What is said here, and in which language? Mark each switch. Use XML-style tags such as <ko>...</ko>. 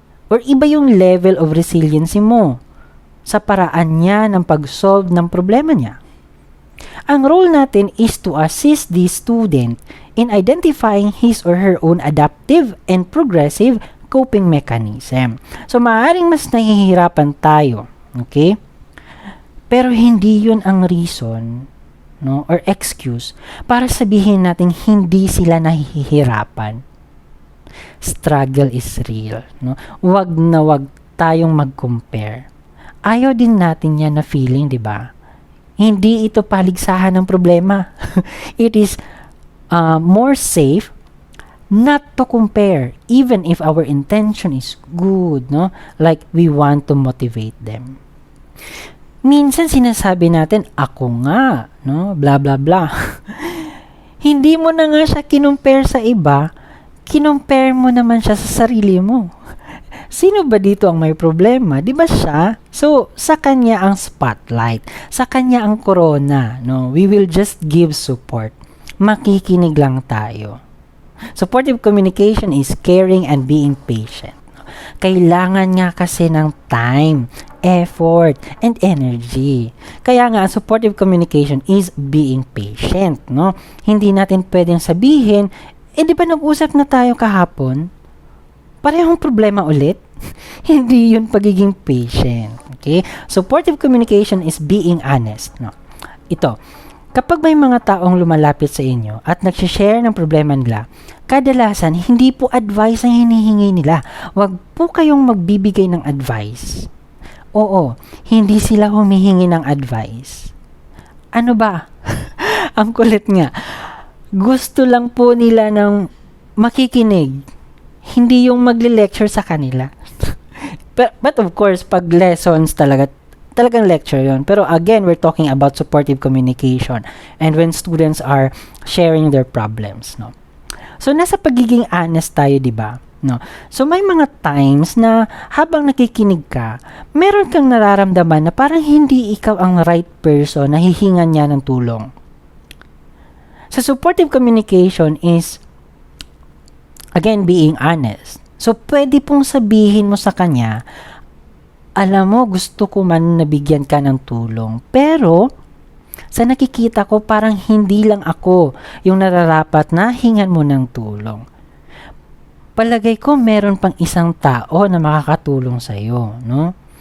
<tl>Or iba yung level of resiliency mo sa paraan niya ng pag-solve ng problema niya. Ang role natin</tl> <en>is to assist the student in identifying his or her own adaptive and progressive coping mechanism.</en> <tl>So, maaaring mas nahihirapan tayo. Okay? Pero hindi yun ang reason, no, or excuse para sabihin natin hindi sila nahihirapan.</tl> <en>Struggle is real.</en> <tl>No? Wag na wag tayong mag-compare. Ayaw din natin yan na feeling, di ba? Hindi ito paligsahan ng problema.</tl> <en>It is more safe not to compare even if our intention is good, no? Like we want to motivate them.</en> <tl>Minsan sinasabi natin, ako nga, no? Blah, blah, blah. Hindi mo na nga siya kinumpare sa iba, kinumpare mo naman siya sa sarili mo. Sino ba dito ang may problema? Di ba siya? So, sa kanya ang spotlight. Sa kanya ang corona. No?</tl> <en>We will just give support.</en> <tl>Makikinig lang tayo.</tl> <en>Supportive communication is caring and being patient.</en> <tl>Kailangan nga kasi ng time, effort, and energy. Kaya nga,</tl> <en>supportive communication is being patient. No?</en> <tl>Hindi natin pwedeng sabihin, di ba nag-usap na tayo kahapon? Parehong problema ulit. Hindi yun pagiging patient. Okay?</tl> <en>Supportive communication is being honest. No?</en> <tl>Ito, kapag may mga taong lumalapit sa inyo at nagsishare ng problema nila, kadalasan hindi po advice ang hinihingi nila. Huwag po kayong magbibigay ng advice. Oo, hindi sila humihingi ng advice. Ano ba? Ang kulit nga. Gusto lang po nila ng makikinig. Hindi yung magle-lecture sa kanila. But of course, pag lessons talaga, talagang lecture yon.</tl> <en>Pero again, we're talking about supportive communication and when students are sharing their problems, no?</en> <tl>So, nasa pagiging honest tayo, di ba? No? So, may mga times na habang nakikinig ka, meron kang nararamdaman na parang hindi ikaw ang right person na hihingan niya ng tulong. So, supportive communication is, again, being honest. So, pwede pong sabihin mo sa kanya, alam mo, gusto ko man nabigyan ka ng tulong. Pero, sa nakikita ko, parang hindi lang ako yung nararapat na hingan mo ng tulong. Palagay ko, meron pang isang tao na makakatulong sa'yo, no?</tl>